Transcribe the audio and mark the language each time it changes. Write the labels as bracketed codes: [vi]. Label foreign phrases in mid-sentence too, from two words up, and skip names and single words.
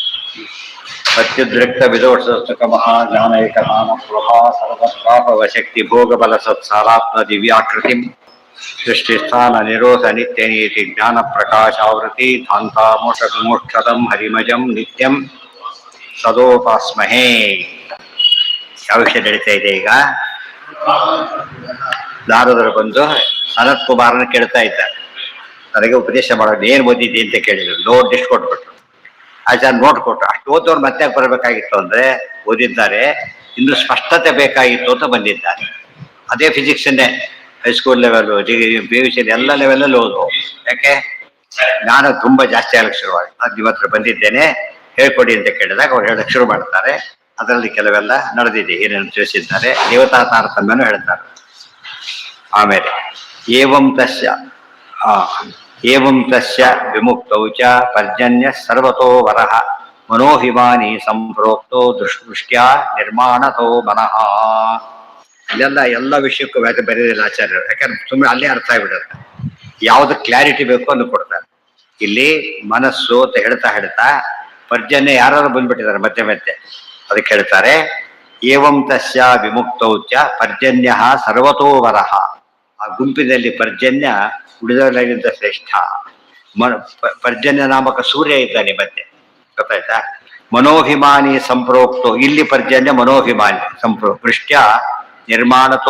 [sa] अत्युद्रिक्त विदोषस्तुक महाज्ञानैकताम प्रभा सर्वस्वापव शक्ति भोग बल सत्सारात्म दिव्याकृतिम सृष्टिस्थान निरोध नित्य नीति ज्ञान प्रकाशावृति धांता मोक्षदम हरिमजम नित्यम सदोपास्महे [kn] ಯಾವ ವಿಷಯ ನಡೀತಾ ಇದೆ ಈಗ ನಾರದರು ಬಂದು ಸನತ್ ಕುಮಾರನ ಕೇಳ್ತಾ ಇದ್ದಾರೆ ನನಗೆ ಉಪದೇಶ ಮಾಡೋದು ಏನು ಓದಿದ್ದಿ ಅಂತ ಕೇಳಿದ್ರು ನೋಟ್ ಇಷ್ಟು ಕೊಟ್ಬಿಟ್ರು ಆಚಾರ್ಯ ನೋಟ್ ಕೊಟ್ರು ಅಷ್ಟು ಓದೋರು ಮತ್ತೆ ಬರಬೇಕಾಗಿತ್ತು ಅಂದ್ರೆ ಓದಿದ್ದಾರೆ ಇನ್ನು ಸ್ಪಷ್ಟತೆ ಬೇಕಾಗಿತ್ತು ಅಂತ ಬಂದಿದ್ದಾರೆ ಅದೇ ಫಿಸಿಕ್ಸನ್ನೇ [en] high school level [kn] PUC ಎಲ್ಲ ಲೆವೆಲಲ್ಲಿ ಓದು ಯಾಕೆ ಜ್ಞಾನ ತುಂಬಾ ಜಾಸ್ತಿ ಆಗಕ್ಕೆ ಶುರುವಾಗಿ ಅದು ಇವತ್ತು ಬಂದಿದ್ದೇನೆ ಹೇಳ್ಕೊಡಿ ಅಂತ ಕೇಳಿದಾಗ ಅವ್ರು ಹೇಳಕ್ ಶುರು ಮಾಡ್ತಾರೆ ಅದರಲ್ಲಿ ಕೆಲವೆಲ್ಲ ನಡೆದಿದೆ ಏನೇನು ತಿಳಿಸಿದ್ದಾರೆ ದೇವತಾ ತಾರತಮ್ಯನೂ ಹೇಳ್ತಾರೆ ಆಮೇಲೆ [sa] ಏವಂ ತಸ್ಯ ವಿಮುಕ್ತೌ ಚ ಪರ್ಜನ್ಯ ಸರ್ವತೋ ವರಃ ಮನೋಹಿಮಾನಿ ಸಂಪ್ರೋಕ್ತೋ ದೃಷ್ಟ್ಯಾ ನಿರ್ಮಾಣತೋ ಮನಃ [kn] ಇಲ್ಲೆಲ್ಲ ಎಲ್ಲ ವಿಷಯಕ್ಕೂ ವ್ಯಾಖ್ಯಾನ ಬರೆದಿಲ್ಲ ಆಚಾರ್ಯರು ಯಾಕಂದ್ರೆ ಸುಮ್ಮನೆ ಅಲ್ಲೇ ಅರ್ಥ ಆಗಿಬಿಡುತ್ತೆ ಯಾವ್ದು ಕ್ಲಾರಿಟಿ ಬೇಕು ಅಂತ ಕೊಡ್ತಾರೆ ಇಲ್ಲಿ ಮನಸ್ಸು ಅಂತ ಹೇಳ್ತಾ ಪರ್ಜನ್ಯ ಯಾರು ಬಂದ್ಬಿಟ್ಟಿದ್ದಾರೆ ಮತ್ತೆ ಅದಕ್ಕೆ ಹೇಳ್ತಾರೆ [sa] ಏವಂ ತಸ್ಯ ವಿಮುಕ್ತೌ ಚ ಪರ್ಜನ್ಯ ಸರ್ವತೋ ವರಃ [kn] ಆ ಗುಂಪಿನಲ್ಲಿ ಪರ್ಜನ್ಯ ಉಳಿದವರಿಗಿಂತ ಶ್ರೇಷ್ಠ ಪರ್ಜನ್ಯ ನಾಮಕ ಸೂರ್ಯ ಇದ್ದಾನೆ ಮತ್ತೆ ಗೊತ್ತಾಯ್ತಾ [sa] ಮನೋಭಿಮಾನಿ ಸಂಪ್ರೋಕ್ತೋ [kn] ಇಲ್ಲಿ ಪರ್ಜನ್ಯ ಮನೋಭಿಮಾನಿ [sa] ವೃಷ್ಟ್ಯ ನಿರ್ಮಾಣತೋ